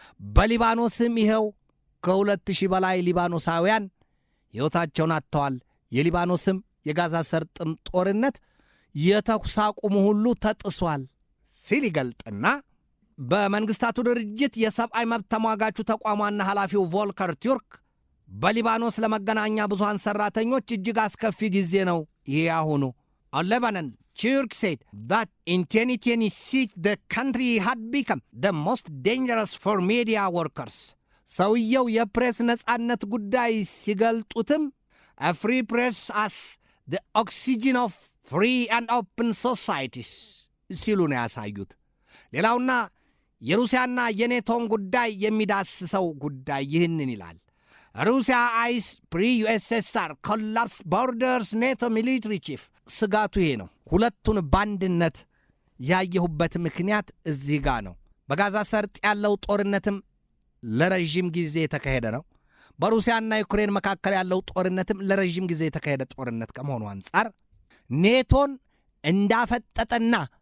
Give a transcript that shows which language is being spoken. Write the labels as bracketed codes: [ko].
[am] በሊባኖስም ይኸው ከ2,000 በላይ ሊባኖሳውያን ሕይወታቸውን አጥተዋል። የሊባኖስም የጋዛ ሰርጥም ጦርነት የተኩስ አቁሙ ሁሉ ተጥሷል ሲል ይገልጥና በመንግሥታቱ ድርጅት የሰብአዊ መብት ተሟጋቹ ተቋሟና ኃላፊው ቮልከር ቱርክ በሊባኖስ ለመገናኛ ብዙሃን ሠራተኞች እጅግ አስከፊ ጊዜ ነው ይሄ አሁኑ፣ [en] on Lebanon, Turk said that in 2026 the country had become the most dangerous for media workers. [am] ሰውየው የፕሬስ ነጻነት ጉዳይ ሲገልጡትም [en] a free press as the oxygen of free and open societies [am] ሲሉ ነው ያሳዩት። ሌላውና የሩሲያና የኔቶን ጉዳይ የሚዳስሰው ጉዳይ ይህንን ይላል። ሩሲያ አይስ [en] pre-USSR collapse borders NATO military chief [am] ስጋቱ ይሄ ነው። ሁለቱን ባንድነት ያየሁበት ምክንያት እዚህ ጋር ነው። በጋዛ ሰርጥ ያለው ጦርነትም ለረጅም ጊዜ የተካሄደ ነው። በሩሲያና ዩክሬን መካከል ያለው ጦርነትም ለረጅም ጊዜ የተካሄደ ጦርነት ከመሆኑ አንጻር ኔቶን እንዳፈጠጠና